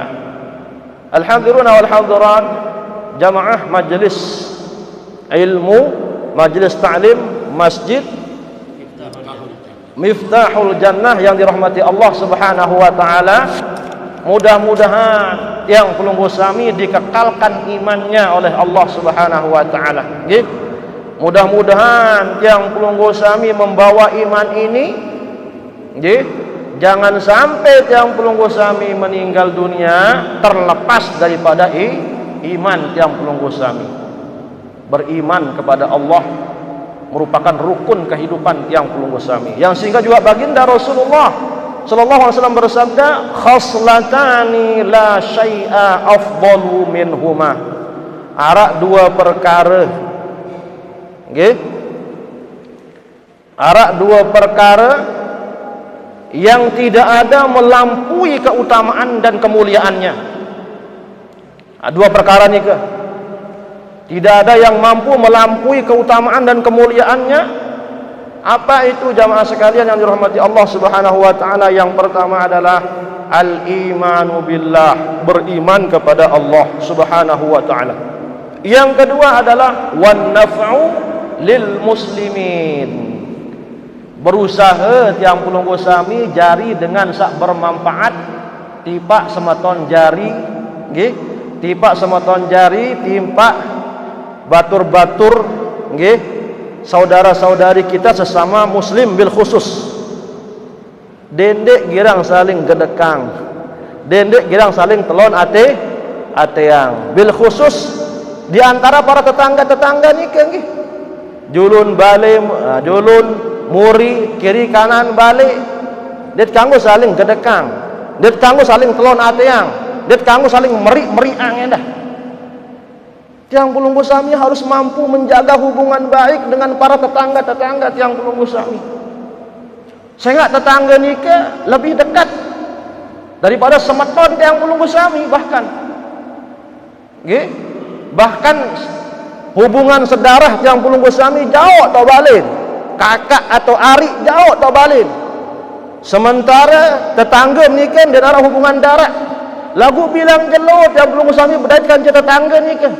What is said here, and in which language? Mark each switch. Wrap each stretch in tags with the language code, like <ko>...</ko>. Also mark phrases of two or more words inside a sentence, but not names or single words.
<ar>الحمد لله والحاضرات</ar> <id>jamaah majelis ilmu, majelis ta'lim masjid miftahul jannah yang dirahmati Allah</id> <ar>سبحانه وتعالى.</ar> <id>Mudah-mudahan yang</id> <sas>pelunggu sami</sas> <id>dikekalkan imannya oleh Allah</id> <ar>سبحانه وتعالى.</ar> <id>Nggih. Mudah-mudahan yang</id> <sas>pelunggu sami</sas> <id>membawa iman ini, nggih, jangan sampai yang</id> <sas>pelunggu sami</sas> <id>meninggal dunia terlepas daripada iman yang</id> <sas>pelunggu sami.</sas> <id>Beriman kepada Allah merupakan rukun kehidupan yang</id> <sas>pelunggu sami.</sas> <id>Yang sehingga juga baginda Rasulullah</id> <ar>صلى الله عليه وسلم</ar> <id>bersabda,</id> <ar>خصلتان لا شيء أفضل منهما.</ar> <id>Ada dua perkara, nggih, ada dua perkara yang tidak ada melampaui keutamaan dan kemuliaannya. Dua perkara ni ke? Tidak ada yang mampu melampaui keutamaan dan kemuliaannya. Apa itu jamaah sekalian yang dirahmati Allah</id> <ar>سبحانه وتعالى?</ar> <id>Yang pertama adalah</id> <ar>الإيمان بالله,</ar> <id>beriman kepada Allah</id> <ar>سبحانه وتعالى.</ar> <id>Yang kedua adalah</id> <ar>والنفع للمسلمين,</ar> <id>berusaha</id> <sas>tiang pelunggu sami jari</sas> <id>dengan sak bermanfaat,</id> <sas>tipak sematon jari, nggih, tipak sematon jari, timpak batur-batur, nggih,</sas> <id>saudara-saudari kita sesama muslim</id> <ar>بالخصوص.</ar> <sas>Dendek girang saling gedekang, dendek girang saling telon ateang.</sas> <ar>بالخصوص</ar> <id>di antara para tetangga-tetangga ni nggih.</id> <sas>Julun balik, julun muri kiri kanan balik. Det kanggo saling gedekang, det kanggo saling telon ateang, det kanggo saling meri-meriang dah. Tiang pelunggu sami</sas> <id>harus mampu menjaga hubungan baik dengan para tetangga-tetangga</id> <sas>tiang pelunggu sami.</sas> <id>Sehingga tetangga ni ke lebih dekat daripada</id> <sas>semeton tiang pelunggu sami</sas> <id>bahkan. Nggih? Bahkan hubungan sedarah</id> <sas>tiang pelunggu sami</sas> <id>jauh atau balin. Kakak atau arik jauh atau balin. Sementara tetangga ni kan dia ada hubungan darah.</id> <sas>Lagu bilang jelo tiang pelunggu sami berdaitkan je tetangga ni ke.</sas>